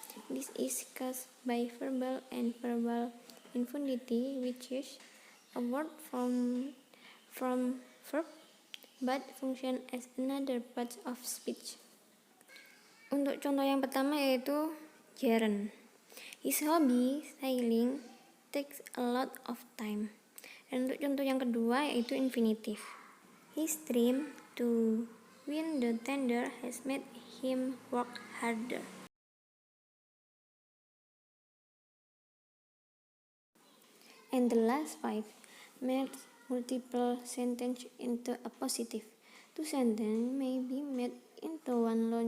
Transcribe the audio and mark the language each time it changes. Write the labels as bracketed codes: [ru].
[en] This is caused by verbal and verbal infinitive, which is a word from verb but function as another part of speech. [id] Untuk contoh yang pertama yaitu gerund. [en] His hobby, sailing, takes a lot of time. [id] Dan untuk contoh yang kedua yaitu infinitive. [en] His dream to win the tender has made him work harder. And the last five, make multiple sentences into a positive. Two sentences may be made into one